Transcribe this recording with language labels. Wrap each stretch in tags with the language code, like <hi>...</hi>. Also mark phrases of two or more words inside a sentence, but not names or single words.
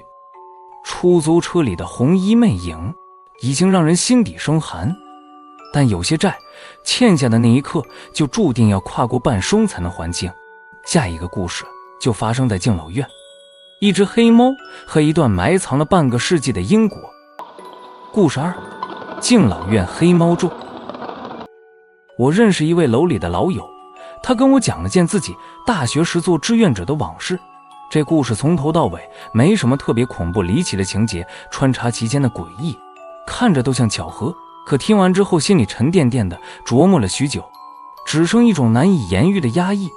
<zh>出租車裡的紅衣魅影已經讓人心底生寒，但有些債欠下的那一刻，就注定要跨過半生才能还清。下一个故事就发生在敬老院，一只黑猫和一段埋藏了半个世紀的因果。故事2：敬老院黑貓咒。我認識一位樓裡的老友，他跟我講了件自己大學時做志願者的往事。這故事從頭到尾沒什麼特別恐怖離奇的情節，穿插其間的詭異，看着都像巧合，可聽完之後心裡沉甸甸的，琢磨了許久，只剩一種難以言喻的壓抑。</zh>